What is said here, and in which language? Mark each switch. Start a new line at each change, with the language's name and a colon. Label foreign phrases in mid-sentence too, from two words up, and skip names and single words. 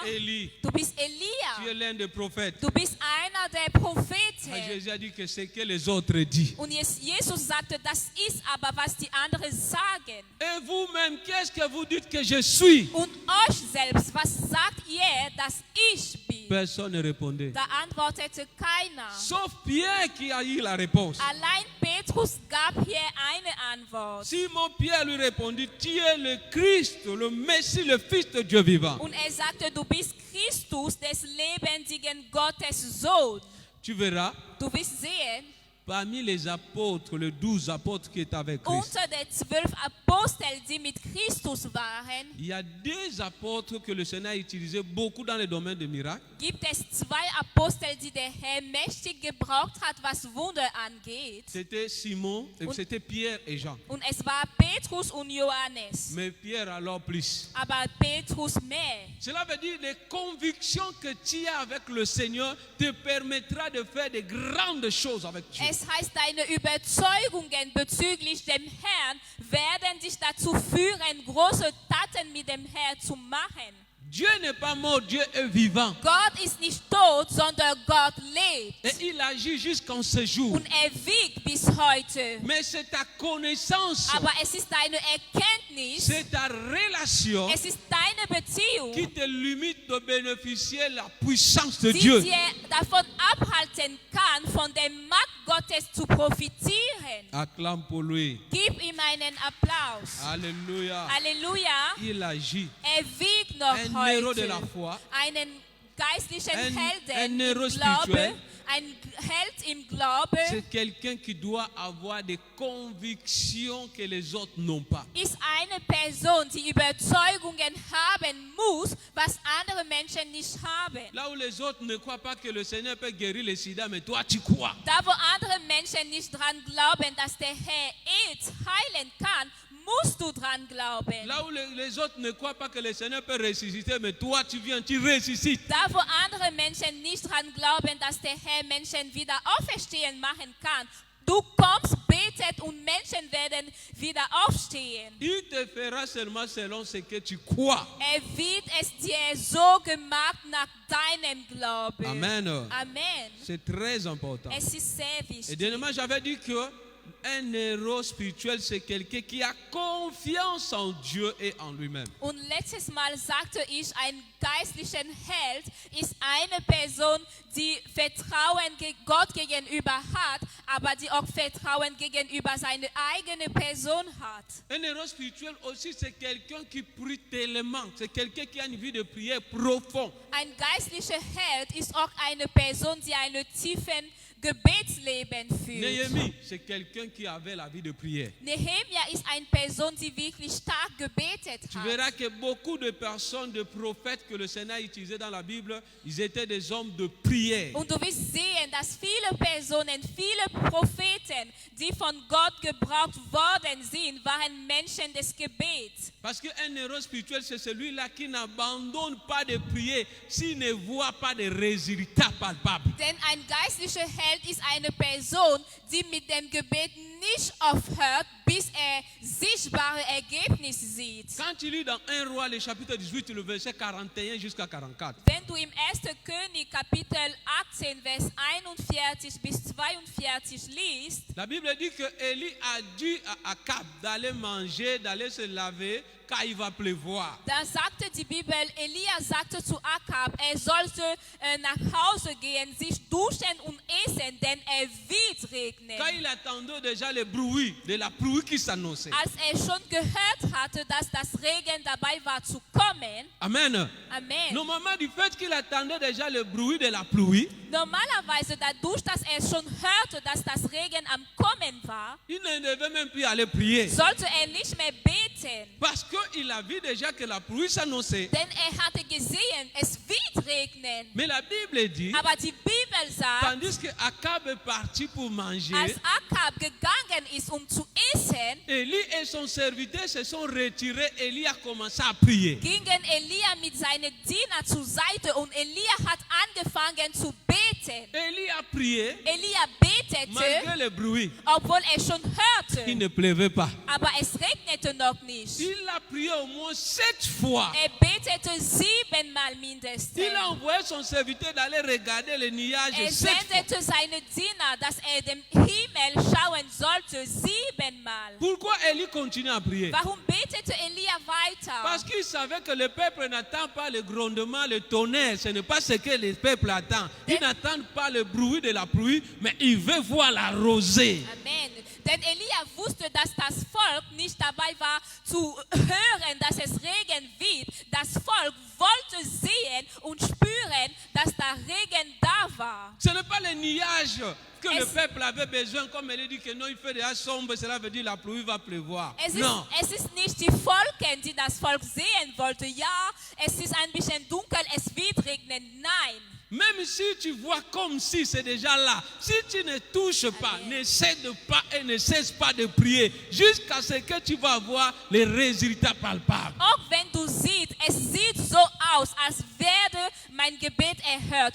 French: Élie,
German: du bist
French: tu es
German: Elia,
French: l'un des prophètes.
German: du bist einer der
French: Mais
German: Propheten.
French: Jésus a dit que c'est que les autres disent.
German: Und Jesus sagte, das ist aber, was die anderen sagen.
French: Et vous-même, qu'est-ce que vous dites que je suis?
German: Und euch selbst, was sagt ihr, dass ich bin?
French: Personne ne répondait.
German: Da antwortete keiner.
French: Sauf Pierre qui a eu la réponse.
German: Allein Petrus gab hier eine Antwort.
French: Simon Pierre lui répondit, tu es le Christ, le Messie, le Fils de Dieu vivant.
German: Und er sagte, du bist Christus, des lebendigen Gottes Sohn.
French: Tu verras,
German: Du wirst sehen,
French: parmi les apôtres, les 12 apôtres qui étaient avec Christ,
German: unter den 12 Aposteln, die mit Christus waren,
French: il y a 2 apôtres que le Seigneur a utilisé beaucoup dans le domaine des miracles.
German: gibt es 2 Apostel, die der Herr mächtig gebraucht hat, was Wunder angeht.
French: C'était Simon, c'était Pierre et Jean.
German: Und es war Petrus und Johannes.
French: Mais Pierre alors plus.
German: Aber Petrus mehr.
French: Cela veut dire les convictions que tu as avec le Seigneur te permettra de faire de grandes choses avec Dieu.
German: Es heißt, deine Überzeugungen bezüglich dem Herrn werden dich dazu führen, große Taten mit dem Herrn zu machen.
French: Dieu n'est pas mort, Dieu est vivant.
German: Gott ist nicht tot, sondern Gott lebt.
French: Et il agit jusqu'en ce jour.
German: Und er wiegt bis heute.
French: Mais c'est ta connaissance,
German: Aber es ist deine Erkenntnis,
French: c'est ta relation
German: es ist deine Beziehung,
French: qui te limite de bénéficier la puissance de
German: die
French: Dieu.
German: dir davon abhalten kann, von der Macht Gottes zu profitieren.
French: Acclame pour lui.
German: Gib ihm einen Applaus.
French: Alléluia.
German: Halleluja.
French: Il agit.
German: Er wiegt noch
French: Un héros de
German: heute
French: la foi.
German: einen geistlichen
French: Un
German: Helden
French: héros
German: im Glaube,
French: spirituel.
German: ein Held im Glaube,
French: C'est quelqu'un qui doit avoir des convictions que les autres n'ont pas.
German: ist eine Person, die Überzeugungen haben muss, was andere Menschen nicht haben.
French: Là où les autres ne croient pas que le Seigneur peut guérir le sida, mais toi tu crois.
German: Da wo andere Menschen nicht dran glauben, dass der Herr AIDS heilen kann, musst du dran glauben.
French: Là où les autres ne croient pas que le Seigneur peut ressusciter, mais toi tu viens, tu ressuscites.
German: Da wo andere Menschen nicht dran glauben, dass der Herr Menschen wieder auferstehen machen kann, du kommst, betet und Menschen werden wieder aufstehen.
French: Il te fera seulement selon ce que tu crois.
German: Er wird es dir so gemacht nach deinem Glauben.
French: Amen.
German: Amen.
French: C'est très important.
German: Es ist sehr
French: Et
German: wichtig.
French: dernièrement, j'avais dit que un héros spirituel, c'est quelqu'un qui a confiance en Dieu et en lui-même.
German: Und letztes Mal sagte ich, ein geistlicher Held ist eine Person, die Vertrauen Gott gegenüber hat, aber die auch Vertrauen gegenüber seiner eigenen Person hat.
French: Un héros spirituel aussi, c'est quelqu'un qui prie tellement. C'est quelqu'un qui a une vie de prière profonde.
German: Ein geistlicher Held ist auch eine Person, die einen tiefen Gebetsleben führt.
French: Néhémie, c'est quelqu'un qui avait la vie de prière.
German: Nehemia ist eine Person, die wirklich stark gebetet
French: Tu
German: hat.
French: verras que beaucoup de personnes, de prophètes que le Seigneur a utilisés dans la Bible, ils étaient des hommes de prière.
German: Und du wirst sehen, dass viele Personen, viele Propheten, die von Gott gebraucht worden sind, waren Menschen des Gebets.
French: Parce qu'un héros spirituel, c'est celui-là qui n'abandonne pas de prier s'il ne voit pas de résultats palpables.
German: Denn ein geistlicher Held ist eine Person, die mit dem Gebet nicht aufhört, bis er sichtbare Ergebnisse sieht.
French: Quand tu lis dans 1 Roi, le chapitre 18, le verset 41 jusqu'à 44,
German: Wenn du im 1. König Kapitel 18, Vers 41 bis 42 liest,
French: la Bible dit que Élie a dit à Akab d'aller manger, d'aller se laver, car il va pleuvoir.
German: da sagte die Bibel, Elia sagte zu Akab, er sollte nach Hause gehen, sich duschen und essen, denn wird regnen.
French: Quand il attendait déjà le bruit de la pluie qui s'annonçait.
German: Als schon gehört hatte, dass das Regen dabei war zu kommen,
French: Amen.
German: Amen.
French: Normalement, du fait qu'il attendait déjà le bruit de la pluie,
German: Normalerweise dadurch, dass schon hörte, dass das Regen am Kommen war,
French: il ne devait même plus aller prier.
German: sollte nicht mehr beten.
French: Parce qu'il a vu déjà que la pluie s'annonçait.
German: Denn hatte gesehen, es wird regnen.
French: Mais la Bible dit,
German: Aber die Bibel sagt,
French: tandis que Akab est parti pour manger,
German: als Akab gegangen ist, zu essen,
French: Élie et son serviteur se sont retirés. Élie a commencé à prier.
German: gingen Elia mit seinen Dienern zur Seite und Elia hat angefangen zu beten.
French: Élie a prié
German: Elia
French: malgré
German: betete,
French: le bruit.
German: obwohl schon
French: Il
German: hörte,
French: ne pleuvait pas.
German: aber es regnete noch nicht.
French: Il a prié au moins 7 fois.
German: Betete 7-mal mindestens.
French: Il a envoyé son serviteur d'aller regarder les nuages 7 fois.
German: Sendete seine Diener, dass dem Himmel schauen sollte, 7-mal.
French: Pourquoi Élie continue à prier?
German: Warum betete Elia weiter?
French: Parce qu'il savait que le peuple n'attend pas le grondement, le tonnerre. Ce n'est pas ce que le peuple attend. Ils n'attendent pas le bruit de la pluie, mais ils veulent voir la rosée. Amen.
German: Denn Elia wusste, dass das Volk nicht dabei war zu hören, dass es Regen wird. Das Volk wollte sehen und spüren, dass da Regen da war.
French: Ce n'est pas les nuages que le Est-ce- peuple avait besoin, comme elle dit que non, il fait déjà sombre, cela veut dire la pluie va pleuvoir. Non.
German: Es ist nicht die Wolken, die das Volk sehen wollte. Ja, es ist ein bisschen dunkel, es wird regnen. Nein.
French: Même si tu vois comme si c'est déjà là, si tu ne touches pas, ne cède pas et ne cesse pas de prier jusqu'à ce que tu vas voir les résultats palpables.
German: Auch wenn du siehst, es sieht so aus, als werde mein Gebet erhört.